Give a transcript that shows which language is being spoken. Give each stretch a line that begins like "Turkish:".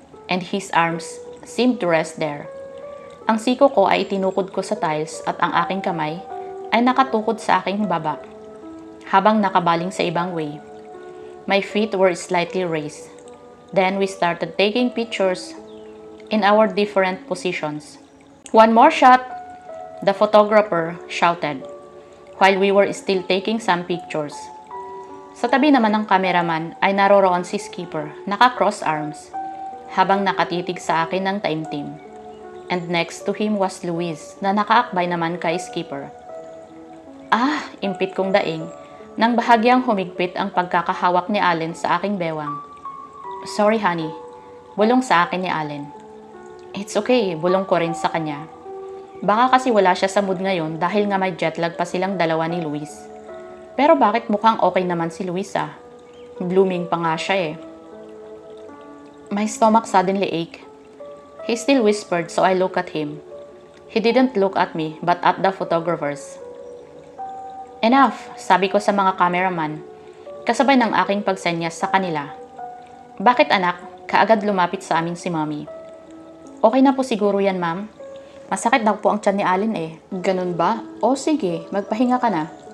English: And his arms seemed to rest there.
Filipino: Ang siko ko ay itinukod ko sa tiles at ang aking kamay ay nakatukod sa aking baba, habang nakabaling sa ibang way.
English: My feet were slightly raised. Then we started taking pictures in our different positions. "One more shot!" the photographer shouted, while we were still taking some pictures.
Filipino: Sa tabi naman ng cameraman ay naroroon si Skipper, naka-cross arms, habang nakatitig sa akin ng taimtim.
English: And next to him was Luis,
Filipino: na nakaakbay naman kay Skipper. "Ah!" impit kong daing, nang bahagyang humigpit ang pagkakahawak ni Allen sa aking bewang.
English: "Sorry honey,"
Filipino: bulong sa akin ni Allen.
English: "It's okay,"
Filipino: bulong ko rin sa kanya. Baka kasi wala siya sa mood ngayon dahil nga may jetlag pa silang dalawa ni Luis. Pero bakit mukhang okay naman si Luis ah? Blooming pa nga siya eh.
English: My stomach suddenly ached. He still whispered, so I looked at him. He didn't look at me but at the photographers. "Enough,"
Filipino: sabi ko sa mga cameraman, kasabay ng aking pagsenyas sa kanila. "Bakit anak?" Kaagad lumapit sa amin si Mommy. "Okay na po siguro yan ma'am. Masakit daw po ang tiyan ni Allen eh." "Ganun ba? O sige, magpahinga ka na."